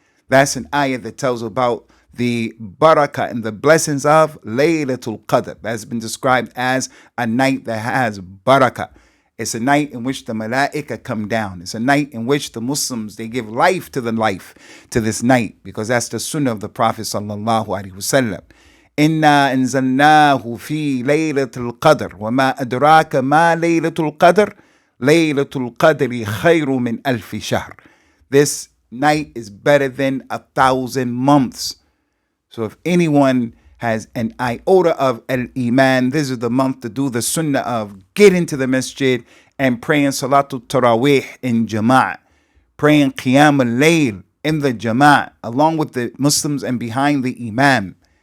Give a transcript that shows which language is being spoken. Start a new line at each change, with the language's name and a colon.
English: That's an ayah that tells about the barakah and the blessings of Laylatul Qadr. That's been described as a night that has barakah. It's a night in which the malaika come down. It's a night in which the Muslims, they give life to this night, because that's the sunnah of the Prophet sallallahu alaihi wasallam.
Arabic: إنا أنزلناه في ليلة القدر وما أدراك ما ليلة القدر ليلة القدر خير من ألف شهر.
English: This night is better than 1,000 months. So if anyone has an iota of al-Iman, this is the month to do the sunnah of getting to the masjid and praying Salatul Taraweeh in Jama'ah, praying Qiyam al-Layl in the Jama'ah along with the Muslims and behind the Imam.